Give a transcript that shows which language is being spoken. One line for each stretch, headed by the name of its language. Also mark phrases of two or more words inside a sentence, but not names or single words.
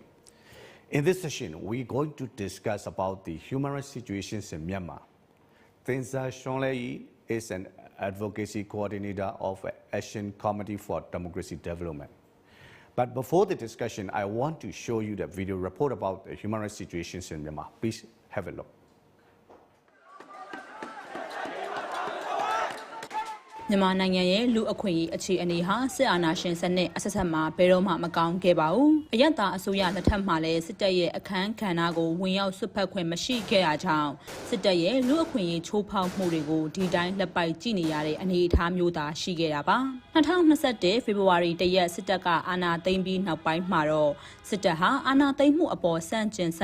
English: In this session, we're going to discuss about the human rights situations in Myanmar. Tenzar Shonglei is an advocacy coordinator of Asian Committee for Democracy Development. But before the discussion, I want to show you the video report about the human rights situations in Myanmar. Please have a look.
Burmese: မြန်မာနိုင်ငံရဲ့လူအခွင့်အရေးအခြေအနေဟာစစ်အာဏာရှင်စနစ်အဆက်ဆက်မှာဘယ်တော့မှမကောင်းခဲ့ပါဘူး။အယက်သားအစိုးရလက်ထက်မှာလည်းစစ်တပ်ရဲ့အခမ်းကဏ္ဍကိုဝင်ရောက်ဆွတ်ဖက်ခွင့်မရှိခဲ့ရကြောင်းစစ်တပ်ရဲ့လူအခွင့်အရေးချိုးဖောက်မှုတွေကိုဒီတိုင်းလက်ပိုက်ကြည့်နေရတဲ့အနေအထားမျိုးသာရှိခဲ့တာပါ။2021ဖေဖော်ဝါရီ1ရက်စစ်တပ်ကအာဏာသိမ်းပြီးနောက်ပိုင်းမှာတော့စစ်တပ်ဟာအာဏာသိမ်းမှုအပေါ်ဆန့်ကျင်ဆ